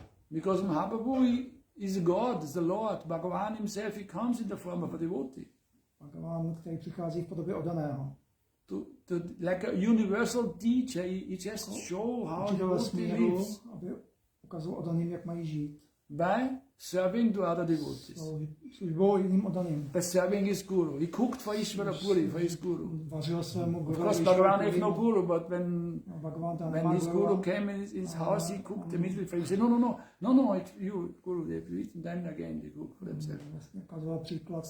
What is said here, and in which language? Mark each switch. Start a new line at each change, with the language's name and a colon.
English: Because Mahaprabhu is God, is the Lord. Bhagavan himself, he comes in the form of a devotee.
Czech: Bhagavan, který přichází v podobě odaného.
English: Like a universal teacher, he just show how devotee lives.
Czech: Aby ukazoval odaným, jak mají žít.
English: By serving to other devotees.
Czech: Službou jiným odaným.
English: By serving his guru. He cooked for Ishvara Puri, for his guru.
Czech: Vařil svému guru.
English: Of course, Bhagavan had no guru, but when his guru came in his house, he cooked immediately for him. He said, no, it's you, guru, they've eaten, then again they cook for themselves.